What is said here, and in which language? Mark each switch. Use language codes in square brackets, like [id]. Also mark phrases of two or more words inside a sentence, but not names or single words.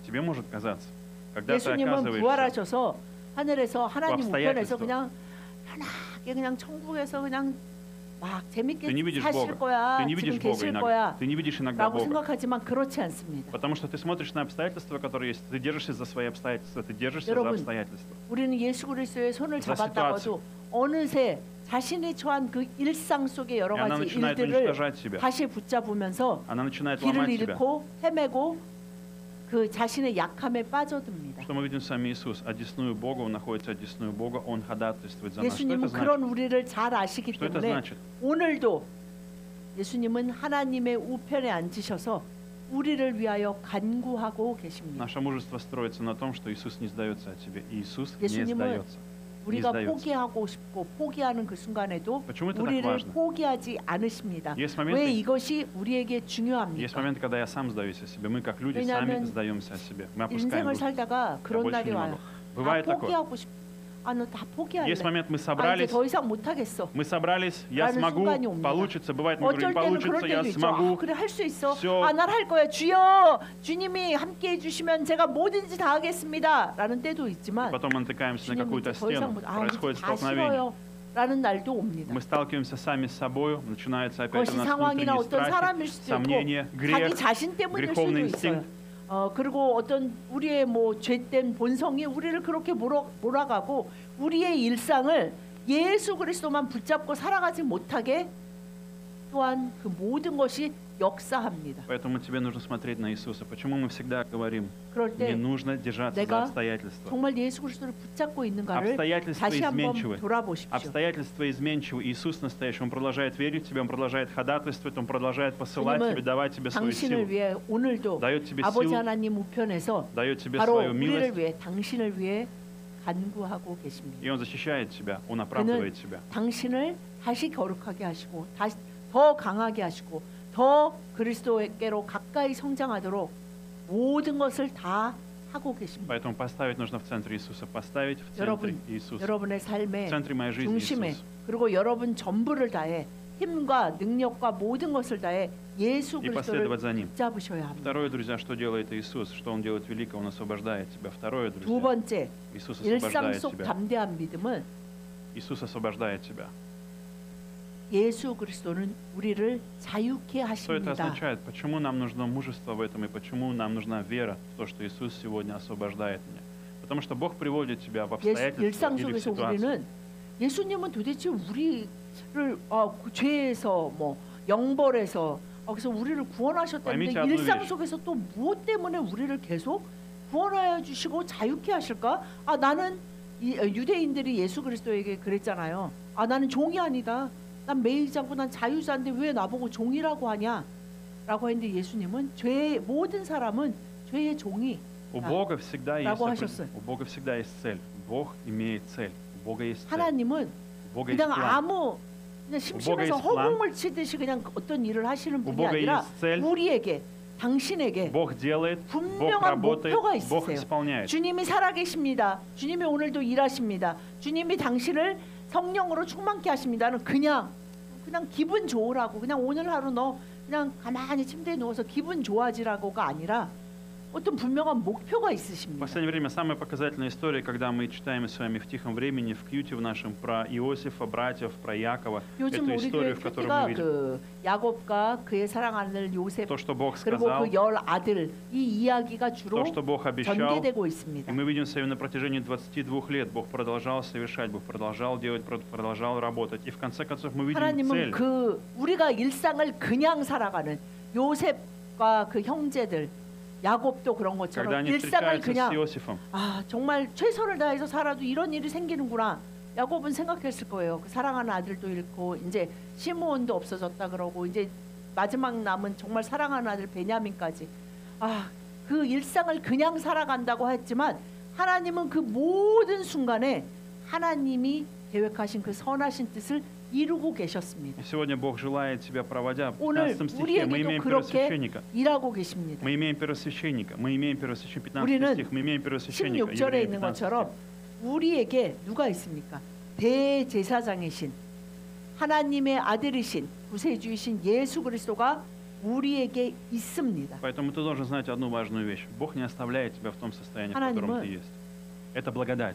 [ru] Тебе может казаться. Когда ты [ko] 예수님은 [ru] оказываешься [ko] 부활하셔서 하늘에서 하나님 우편에서 [ru] обстоятельства. [ko] 그냥 편하게 그냥 천국에서 그냥 막 재밌게 [ru] Ты не видишь [ko] 사실 [ru] Бога. [ko] 거야. [ru] Ты не [ko] 지금 [ru] видишь Бога [ko] 계실 [ru] иногда. [ko] 거야. [ru] Ты не видишь иногда [ko] 라고 [ru] Бога. [ko] 생각하지만 그렇지 않습니다. [ru] Потому что ты смотришь на обстоятельства, которые есть. Ты держишься за свои обстоятельства. Ты держишься за [ko] 여러분, [ru] обстоятельства. [ko] 우리는 예수 그리스도의 손을 [ru] За [ko] 잡았다가도 어느새 자신이 처한 그 일상 속의 여러 [ru] И она [ko] 가지 [ru] начинает [ko] 일들을 [ru] уничтожать себя. [ko] 다시 붙잡으면서 [ru] Она начинает [ko] 길을 [ru] ломать себя. [ko] 잃고 헤매고 그 자신의 약함에 빠져듭니다. [ru] Что мы видим с вами Иисус? Одесную Бога, Он находится одесную Бога, Он ходатайствует за нас. Что это [ko] 예수님은 [ru] значит? [ko] 그런 우리를 잘 아시기 [ru] Что это [ko] 때문에 [ru] значит? [ko] 오늘도 예수님은 하나님의 우편에 앉으셔서 우리를 위하여 간구하고 계십니다. [ru] Наше мужество строится на том, что Иисус не сдается от тебя. Иисус не [ko] 예수님은 [ru] сдается. Не [ko] 우리가 [ru] сдается. [ko] 포기하고 싶고 포기하는 그 순간에도 [ru] Почему это так [ko] 우리를 [ru] важно? [ko] 포기하지 않으십니다. [ru] Есть [ko] 왜 [ru] моменты, [ko] 이것이 우리에게 [ru] есть [ko] 중요합니까? [ru] моменты, когда я сам сдаюсь о себе. Мы как люди [ko] 왜냐하면 [ru] сами сдаемся о себе. Мы опускаем [ko] 인생을 [ru] руки. [ko] 살다가 그런 [ru] больше [ko] 날이 [ru] не [ko] 와요. [ru] могу. [ko] 다 [ru] Бывает такое. [ko] 포기하고 싶. 너 다 포기할래. [ru] Есть момент, мы [ko] 아, 이제 [ru] собрались, [ko] 더 이상 못 하겠어. [ru] мы собрались, я [ko] 라는 [ru] смогу, [ko] 순간이 옵니다. [ru] получится. Бывает, мы говорим, [ko] 어쩔 때는 그럴 [ru] получится, я [ko] 때도 있죠. [ru] смогу. [ko] 그래 할 수 있어. [ru] всё. [ko] 난 할 거야. 주여, 주님이 함께 해주시면 제가 뭐든지 다 하겠습니다. 라는 때도 있지만 [ru] Потом мы натыкаемся на [ko] 주님 [ru] какую-то [ko] 더 이상 [ru] стену, [ko] 못. [ru] происходит [ko] 다 [ru] столкновение. [ko] 싫어요. 라는 날도 옵니다. [ru] Мы сталкиваемся сами с собой, начинается опять у [ko] 그것이 [ru] нас [ko] 상황이나 [ru] внутренние [ko] 어떤 [ru] страхи, [ko] 사람일 수도 [ru] сомнения, [ko] 있고 [ru] грех, [ko] 자기 자신 때문일 수도 [ru] греховный [ko] 있어요. [ru] инстинкт. [ko] 그리고 어떤 우리의 뭐 죄된 본성이 우리를 그렇게 몰아가고 우리의 일상을 예수 그리스도만 붙잡고 살아가지 못하게 또한 그 모든 것이 역사합니다. [ru] Поэтому тебе нужно смотреть на Иисуса. Почему мы всегда говорим, [ko] 그럴 [ru] не [ko] 때 [ru] нужно держаться за [ko] 내가 [ru] обстоятельства. [ko] 정말 예수 그리스도를 붙잡고 있는가를 [ru] Обстоятельства [ko] 다시 한번 [ru] изменчивы. [ko] 돌아보십시오. [ru] Обстоятельства изменчивы. Иисус настоящий. Он продолжает верить в тебя, Он продолжает ходатайствовать, Он продолжает посылать [ko] 주님은 [ru] тебе, давать тебе свою [ko] 당신을 [ru] силу. [ko] 위해 오늘도 [ru] дает тебе [ko] 아버지 [ru] силу, [ko] 하나님 우편에서 [ru] дает тебе [ko] 바로 [ru] свою [ko] 우리를 [ru] милость, [ko] 위해 당신을 위해 간구하고 계십니다. [ru] и Он защищает тебя, Он оправдывает тебя. [ko] 당신을 다시 거룩하게 하시고 다시 더 강하게 하시고 더 그리스도께로 가까이 성장하도록 모든 것을 다 하고 계십니다. [ru] Поэтому поставить нужно в центре Иисуса, поставить в центре [ko] 여러분, [ru] Иисуса, [ko] 여러분의 [ru] в [ko] 삶의 [ru] центре моей жизни [ko] 중심에 [ru] Иисус. [ko] 그리고 여러분 전부를 다해 힘과 능력과 모든 것을 다해 예수 [ru] И [ko] 그리스도를 [ru] последовать за Ним. [ko] 붙잡으셔야 합니다. [ru] Второе, друзья, что делает Иисус, что Он делает великого, Он освобождает тебя. Второе, [ko] 두 [ru] друзья, [ko] 번째, [ru] Иисус [ko] 일상 [ru] освобождает [ko] 속 [ru] тебя. [ko] 담대한 믿음은 [ru] Иисус освобождает тебя. [ko] 예수 그리스도는 우리를 자유케 [ru] Что это [ko] 하십니다. [ru] означает? Почему нам нужно мужество в этом и почему нам нужна вера в то, что Иисус сегодня освобождает меня? Потому что Бог приводит тебя в обстоятельства [ko] 일상 [ru] или в [ko] 속에서 [ru] ситуацию. [ko] 우리는 예수님은 도대체 우리를 그 죄에서 뭐 영벌에서 그래서 우리를 구원하셨다는데 [ru] Поймите одну [ko] 일상 [ru] вещь. [ko] 속에서 또 무엇 때문에 우리를 계속 구원하여 주시고 자유케 하실까? 나는 유대인들이 예수 그리스도에게 그랬잖아요. 나는 종이 아니다. 난 매이지 않고 난 자유자인데 왜 나보고 종이라고 하냐? 라고 했는데 예수님은 모든 사람은 죄의 종이 [ru] У Бога всегда есть [ko] 라고 하셨어요. [ru] у Бога всегда есть цель. Бог имеет цель. У Бога есть цель. [ko] 하나님은 [ru] У Бога есть [ko] 그냥 [ru] план. [ko] 아무 그냥 심심해서 [ru] 있을 план. [ko] 허공을 치듯이 그냥 어떤 일을 하시는 [ru] У [ko] 분이 [ru] Бога [ko] 아니라 [ru] есть цель. [ko] 우리에게 당신에게 [ru] Бог делает, Бог [ko] 분명한 [ru] работает, [ko] 목표가 [ru] Бог [ko] 있으세요. [ru] исполняет. [ko] 주님이 살아계십니다. 주님이 오늘도 일하십니다. 주님이 당신을 성령으로 충만케 하십니다는 그냥 기분 좋으라고 그냥 오늘 하루 너 그냥 가만히 침대에 누워서 기분 좋아지라고가 아니라 어떤 분명한 목표가 [ru] В [ko] 있으십니다. [ru] последнее время самая показательная история, когда мы читаем с вами в тихом времени, в кьюте в нашем, про Иосифа, братьев, про Якова, [ko] 요즘 [ru] эту [ko] 우리 교회 [ru] историю, в которой [ko] 특기가 [ru] мы видим. [ko] 그 야곱과 그의 사랑하는 아들 요셉 [ru] То, что Бог [ko] 그리고 [ru] сказал, [ko] 그 열 아들 이 이야기가 [ru] то, [ko] 주로 [ru] что Бог обещал, [ko] 전개되고 [ru] и [ko] 있습니다. [ru] мы видим с вами на протяжении 22 лет, Бог продолжал совершать, Бог продолжал делать, продолжал работать. И в конце концов мы видим [ko] 하나님은 [ru] цель. [ko] 그 우리가 일상을 그냥 살아가는 요셉과 그 형제들 야곱도 그런 [ru] Когда [ko] 것처럼 [ru] они [ko] 일상을 [ru] встречаются с [ko] 그냥 [ru] Иосифом, [ko] 아 정말 최선을 다해서 살아도 이런 일이 생기는구나. 야곱은 생각했을 거예요. 그 사랑하는 아들도 잃고 이제 시므온도 없어졌다 그러고 이제 마지막 남은 정말 사랑하는 아들 베냐민까지 그 일상을 그냥 살아간다고 했지만 하나님은 그 모든 순간에 하나님이 계획하신 그 선하신 뜻을 이루고 계셨습니다. [ru] и сегодня Бог желает тебя, проводя в [ko] 오늘 [ru] 15 стихе, мы [ko] 우리에게도 [ru] имеем [ko] 그렇게 [ru] первосвященника. [ko] 일하고 계십니다. [ru] Мы имеем первосвященника, мы имеем первосвященника, 15 [ko] 우리는 [ru] стих, мы имеем первосвященника, [ko] 16절에 [ru] Евреям [ko] 있는 [ru] 15 [ko] 것처럼 [ru] стих. [ko] 우리에게 누가 있습니까? 대제사장이신 하나님의 아들이신 구세주이신 예수 그리스도가 우리에게 있습니다. [ru] Поэтому ты должен знать одну важную вещь. Бог не оставляет тебя в том состоянии, в котором [ko] 하나님은 [ru] ты есть. Это благодать.